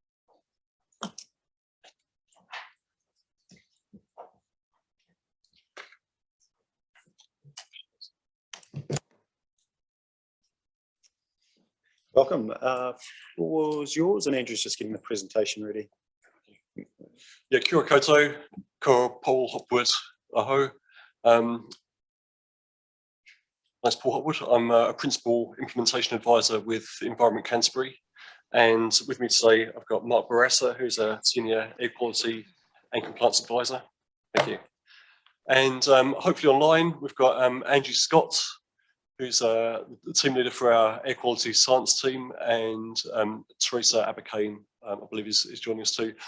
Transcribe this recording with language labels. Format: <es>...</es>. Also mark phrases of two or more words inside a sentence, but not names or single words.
<en>Welcome. Floor was yours, and Andrew's just getting the presentation ready. Yeah,</en> <mi>kia ora koutou, ko Paul Hopwood, aho.</mi> <en>Nice Paul Hopwood. I'm a Principal Implementation Advisor with Environment Canterbury, and with me today I've got Mark Barassa, who's a Senior Air Quality and Compliance Advisor. Thank you. And hopefully online we've got Angie Scott, who's the team leader for our air quality science team, and Teresa Abacane, I believe is joining us too.</en>